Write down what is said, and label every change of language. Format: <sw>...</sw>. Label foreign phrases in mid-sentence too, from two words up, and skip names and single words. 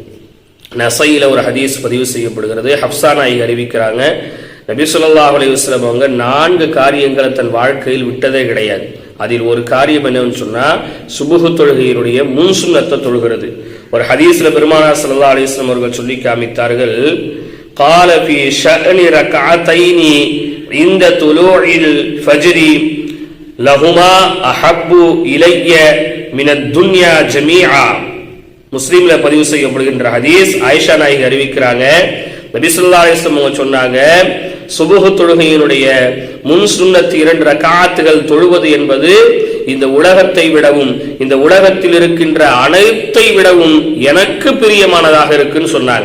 <ta>நசையில ஒரு ஹதீஸ் பதிவு செய்யப்படுகிறது. ஹப்ஸா நாயகி அறிவிக்கிறாங்க, நபி</ta> <ar>صلى الله عليه وسلم</ar> <ta>அவங்க 4 காரியங்களை தன் வாழ்க்கையில் விட்டதே கிடையாது. அதில் ஒரு காரியம் என்னன்னு சொன்னா சுபுஹ் தொழுகையினுடைய முன் சுன்னத்தை தொழுகிறது. ஒரு ஹதீஸ்ல பெருமானார்</ta> <ar>صلى الله عليه وسلم</ar> <ta>அவர்கள் சொல்லி காமித்தார்கள்,</ta> <ar>قال في شأن ركعتين عند طلوع الفجر لهما أحب إلي من الدنيا جميعا.</ar> <ta>முஸ்லிம்ல பதிவு செய்யப்படுகின்ற ஹதீஸ். ஆயிஷா நாயகி அறிவிக்கிறாங்க, நபி</ta> <ar>صلى الله عليه وسلم</ar> <ta>சொன்னாங்க, சுபுஹ் தொழுகையினுடைய முன் சுன்னத் 2 ரக்அத்துகள் தொழுவது என்பது இந்த உலகத்தை விடவும் இந்த உலகத்தில் இருக்கின்ற அனைத்தை விடவும் எனக்கு பிரியமானதாக இருக்குன்னு சொன்னாங்க.</ta>